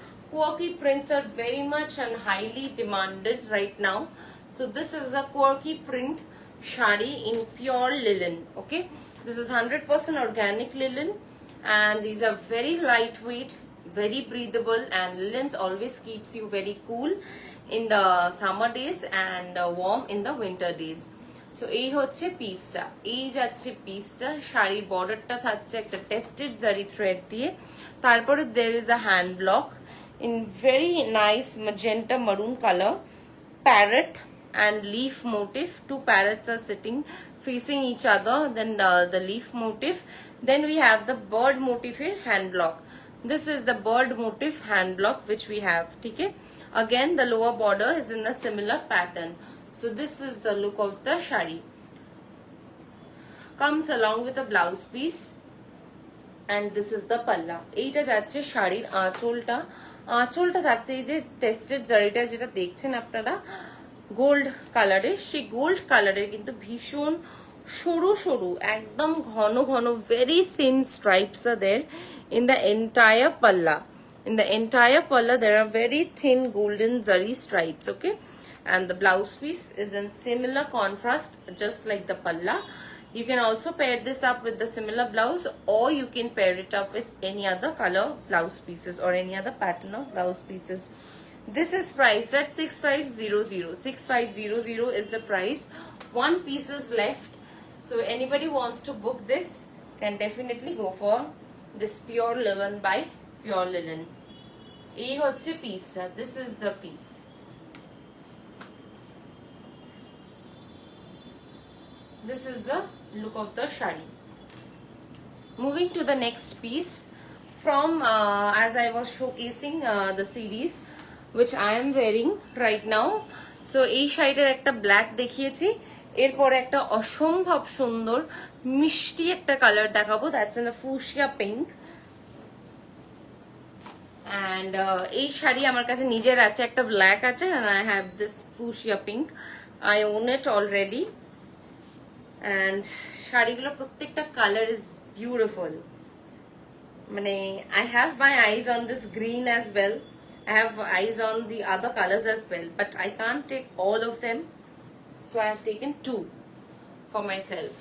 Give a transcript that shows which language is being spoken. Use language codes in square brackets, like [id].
[en] Quirky prints are very much and highly demanded right now, so this is a quirky print shadi in pure linen. Okay, this is 100% organic linen, and these are very lightweight, very breathable, and linens always keeps you very cool in the summer days and warm in the winter days. [bn] So এই হচ্ছে পিসটা, এই যাচ্ছে পিসটা। শাড়ির বর্ডারটা থাকছে একটা টেস্টেড জারি থ্রেড দিয়ে, তারপরে [en] there is a hand block in very nice magenta maroon color, parrot and leaf motif. Two parrots are sitting facing each other, then the leaf motif, then we have the bird motif hand block. This is the bird motif hand block which we have. [hi] ठीक है, [en] Again, the lower border is in a similar pattern. So this is the look of the shari. Comes along with a blouse piece. And this is the palla. [bn] এইটা যাচ্ছে শাড়ির আঁচলটা। আঁচলটা থাকছে এই যে টেস্টেড জারিটা যেটা দেখছেন আপনারা গোল্ড কালারের, সেই গোল্ড কালারের কিন্তু ভীষণ সরু সরু একদম ঘন ঘন [en] very thin stripes are there in the entire palla. In the entire palla there are very thin golden zari stripes, okay? And the blouse piece is in similar contrast just like the palla. You can also pair this up with the similar blouse, or you can pair it up with any other color blouse pieces or any other pattern of blouse pieces. This is priced at 6500. 6500 is the price. One piece is left. So anybody wants to book this can definitely go for this Pure Linen by Pure Linen. [bn] এই হচ্ছে পিসটা। [en] This is the piece. This is the look of the shari. Moving to the next piece from as I was showcasing the series which I am wearing right now. [bn] So এই শাড়িটার একটা black দেখিয়েছি, এরপরে একটা অসম্ভব সুন্দর মিষ্টি একটা কালার দেখাবো, [en] That's in a fuchsia pink. [bn] And এই শাড়ি আমার কাছে নিজের আছে, একটা ব্ল্যাক আছে, [en] and I have this fuchsia pink. I own it already. And [bn] শাড়িগুলো প্রত্যেকটা [en] Colour is beautiful. মানে I have my eyes on this green as well. I have eyes on the other colors as well, but I can't take all of them. So I have taken two for myself.